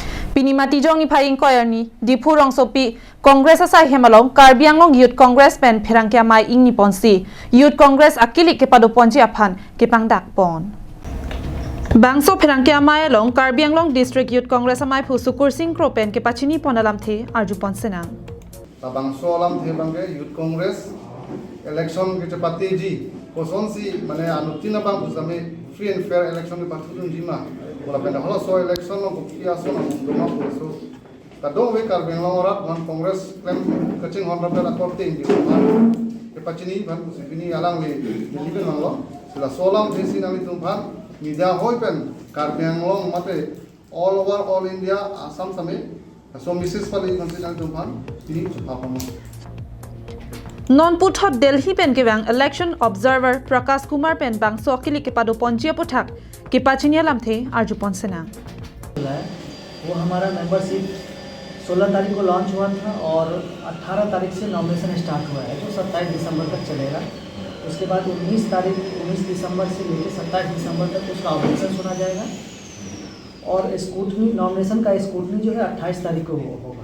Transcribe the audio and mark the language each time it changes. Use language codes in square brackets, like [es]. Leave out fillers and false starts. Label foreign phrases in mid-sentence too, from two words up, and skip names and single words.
[mjw] Pinimati jong ni phai inquiry ni Dipu rong sopi Congress asai hemalong Karbi Anglong Youth Congress pen pherang kya mai ing ni ponsi Youth Congress akili ke pado ponji aphan ke pangdak pon Bangso pherang kya mai along Karbi Anglong District Youth Congress amai phu Sukur Singh Kro pen ke pachini ponalam the arju ponsenang Bangso alam the bangge Youth Congress election ke chapati ji kosonsi mane anutina bang busame [en] free and fair election [mjw] ke pathudun jima bola penda holo so election no kukia so no doma so kadong we Karbi Anglong orat man Congress claim kaching hon rabda akorting di ke pachini ban kusipini alang le liben manglo sila solam desi nami tumphan media hoy pen Karbi Anglong mate [en] all over all India [mjw] Assam same so Mrs. Pali consider tumphan ini chapapamo Non puthot Delhi pen ke bang [en] election observer [mjw] Prakash Kumar pen bang so akili ke pado ponji pothak ke pachini lam the arju ponsenang [hi] वो हमारा मेंबरशिप 16 तारीख को लॉन्च हुआ था और 18 तारीख से [en] nomination start [hi] हुआ है जो 27 दिसंबर तक चलेगा। उसके बाद 19 दिसंबर से लेकर 27 दिसंबर तक उसका ऑपरेशन सुना जाएगा और [en] scrutiny nomination [hi] का स्कूटनी जो है 28 तारीख को होगा।